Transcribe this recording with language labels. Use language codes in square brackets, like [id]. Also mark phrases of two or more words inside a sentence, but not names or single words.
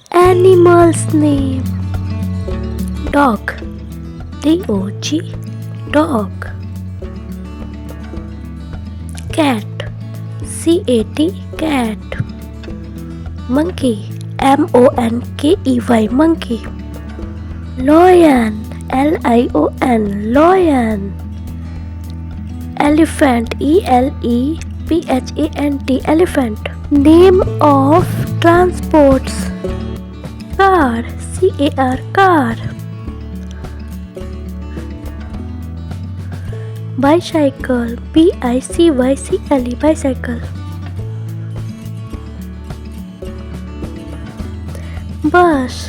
[en] Animal's name. Dog. D-O-G. Dog. Cat. C-A-T. Cat. Monkey. M-O-N-K-E-Y. Monkey. Lion. L-I-O-N. Lion. Elephant. E-L-E-P-H-A-N-T. Elephant. Name of transports. Car. C-A-R. Car. Bicycle. B-I-C-Y-C-L-E. Bicycle. Bus.